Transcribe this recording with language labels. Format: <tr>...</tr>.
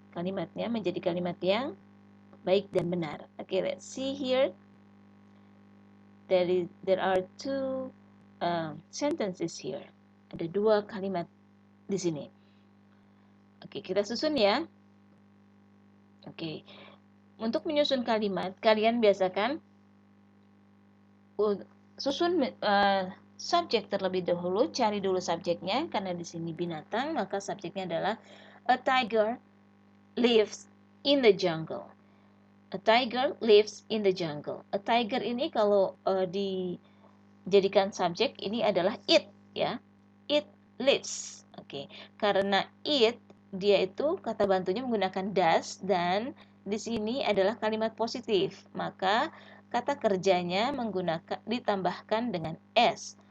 <id>Kalimatnya menjadi kalimat yang baik dan benar.</id> <en>Okay, let's see here. There are two sentences here.</en> <id>Ada dua kalimat di sini. Oke, kita susun ya. Oke. Untuk menyusun kalimat, kalian biasakan susun subjek terlebih dahulu, cari dulu subjeknya karena di sini binatang, maka subjeknya adalah a tiger lives in the jungle.</id> <en>A tiger lives in the jungle.</en> <id>A tiger ini kalau dijadikan subjek ini adalah it ya. It lives. Oke. Karena it dia itu kata bantunya menggunakan does dan di sini adalah kalimat positif. Maka kata kerjanya ditambahkan dengan s.</id>